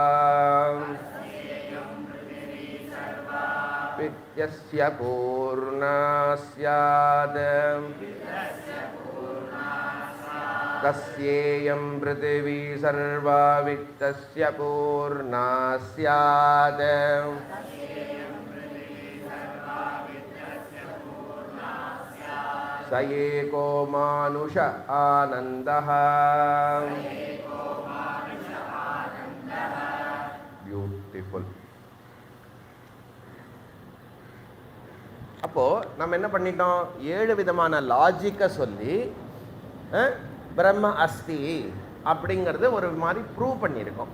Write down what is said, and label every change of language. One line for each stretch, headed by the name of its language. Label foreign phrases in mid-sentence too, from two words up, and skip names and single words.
Sanskrit: वित्तस्य पूर्णा स्यात् तस्येयं पृथिवी सर्वा वित्तस्य पूर्णा स्यात् स एको मानुष आनन्दः பியூட்டிஃபுல்.
Tamil: அப்போ நம்ம என்ன பண்ணிட்டோம், 7 விதமான லாஜிக்கை சொல்லி
Sanskrit: ब्रह्म अस्ति
Tamil: அப்படிங்கிறது ஒரு மாதிரி ப்ரூவ் பண்ணியிருக்கோம்.